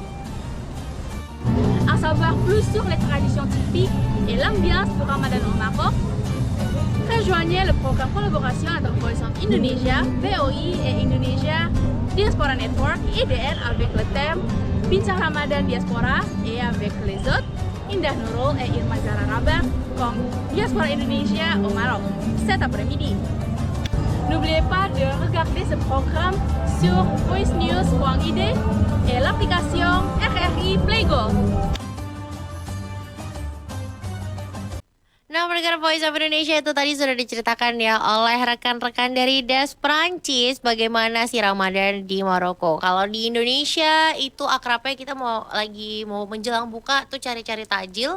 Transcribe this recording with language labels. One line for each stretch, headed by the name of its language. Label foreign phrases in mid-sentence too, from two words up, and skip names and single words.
French: En savoir plus sur les traditions typiques et l'ambiance du Ramadan au Maroc, rejoignez le programme collaboration entre Voice of Indonesia, VOI et Indonesia Diaspora Network IDN avec le thème Bincang Ramadan Diaspora et avec les autres Indah Nurul et Irma Zahra Rabah comme
Indonesian: Diaspora Indonesia
French: au Maroc cet après-midi. N'oubliez pas de regarder ce programme sur voicenews.id et l'application RRI Playgo.
Indonesian: Nah, pendengar Voice of Indonesia itu tadi sudah diceritakan ya oleh rekan-rekan dari Das Prancis bagaimana si Ramadan di Maroko. Kalau di Indonesia itu akrabnya kita mau menjelang buka tuh cari-cari takjil.